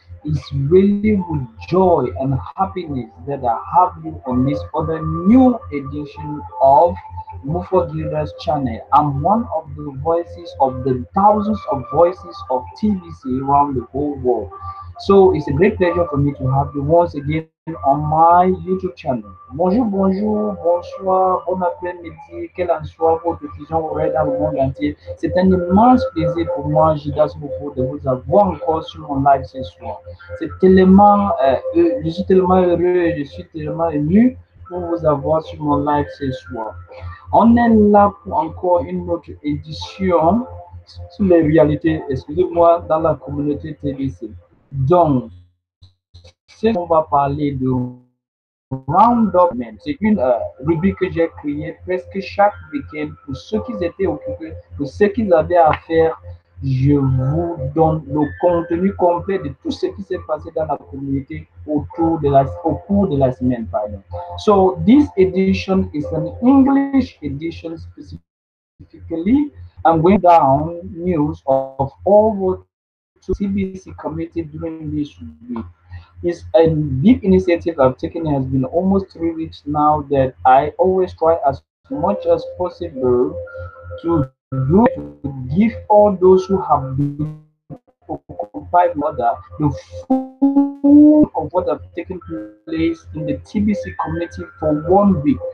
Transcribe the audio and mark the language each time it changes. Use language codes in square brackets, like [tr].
[en] It's really with joy and happiness that I have you on this other new edition of Mufo Gilda's channel. I'm one of the voices of the thousands of voices of TVC around the whole world. So it's a great pleasure for me to have you once again on my YouTube channel. [fr] Bonjour, bonjour, bonsoir, bon après-midi, quelle en soit votre diffusion horaire dans le monde entier. C'est un immense plaisir pour moi, Gidas Mufo, de vous avoir encore sur mon live ce soir. C'est tellement, je suis tellement heureux, je suis tellement ému pour vous avoir sur mon live ce soir. On est là pour encore une autre édition sur les réalités, excusez-moi, dans la communauté TDC. Donc, ce soir, on va parler de Roundup. C'est une rubrique que j'ai créée presque chaque week-end pour ceux qui étaient occupés, pour ceux qui avaient à faire. Je vous donne le contenu complet de tout ce qui s'est passé dans la communauté au cours de la semaine. Pardon. [en] So this edition is an English edition specifically. I'm going down news of all what TBC committed during this week. It's a big initiative I've taken. It has been almost 3 weeks now that I always try as much as possible to do to give all those who have been occupied with other the full of what have taken place in the TBC community for 1 week.